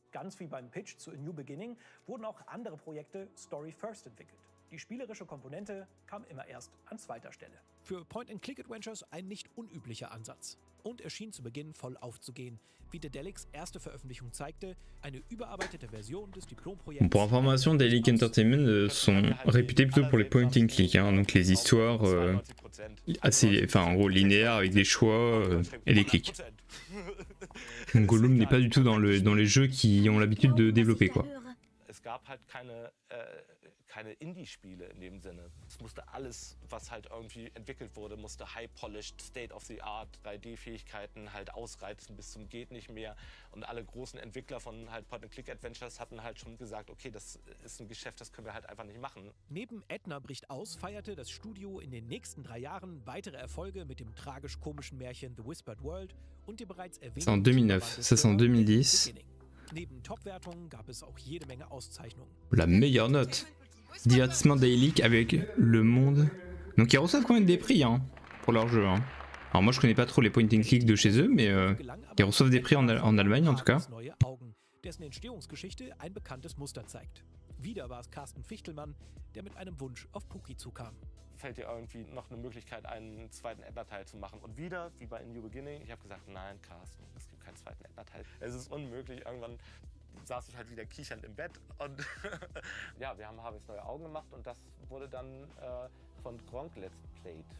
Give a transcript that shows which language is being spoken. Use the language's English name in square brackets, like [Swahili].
[German] Ganz wie beim Pitch zu A New Beginning wurden auch andere Projekte Story First entwickelt. Die spielerische Komponente kam immer erst an zweiter Stelle. Für Point-and-Click-Adventures ein nicht unüblicher Ansatz. Und er schien zu Beginn voll aufzugehen. Wie Daedalics erste Veröffentlichung zeigte, eine überarbeitete Version des Diplomprojekts. [French] Pour information, Daily Entertainment sont réputés plutôt pour les point-and-click, hein, donc les histoires assez, en gros linéaires avec des choix et des clics. Donc Gollum n'est pas du tout dans les jeux qui ont l'habitude de développer quoi. [German] gab halt keine Indie-Spiele in dem Sinne. Es musste alles, was halt irgendwie entwickelt wurde, musste high-polished, state-of-the-art 3D-Fähigkeiten halt ausreizen bis zum geht nicht mehr. Und alle großen Entwickler von halt Point-and-Click-Adventures hatten halt schon gesagt, okay, das ist ein Geschäft, das können wir halt einfach nicht machen. Neben Edna bricht aus feierte das Studio in den nächsten 3 Jahren weitere Erfolge mit dem tragisch-komischen Märchen The Whispered World und dem bereits [French] C'est en [German] erwähnten [French] 2009, ça c'est en 2010. [German] Neben Top-Wertungen gab es auch jede Menge Auszeichnungen. [French] La meilleure note. Divertissement Daily avec Le Monde. Donc ils reçoivent quand même des prix hein, pour leur jeu. Hein. Alors moi je connais pas trop les point and click de chez eux, mais ils reçoivent des prix en Allemagne en tout cas. [German] Dessen Entstehungsgeschichte ein bekanntes Muster zeigt. Wieder war es Carsten Fichtelmann, der mit einem Wunsch auf Puki zukam. Fällt dir irgendwie noch eine Möglichkeit, einen zweiten Edna-Teil zu machen? Und wieder, wie bei A New Beginning, ich habe gesagt, nein, Carsten, es gibt keinen zweiten Edna-Teil. Es ist unmöglich. Irgendwann saß ich halt wieder kichernd im Bett und ja, wir haben Harveys neue Augen gemacht und das wurde dann von Gronk Let's Played.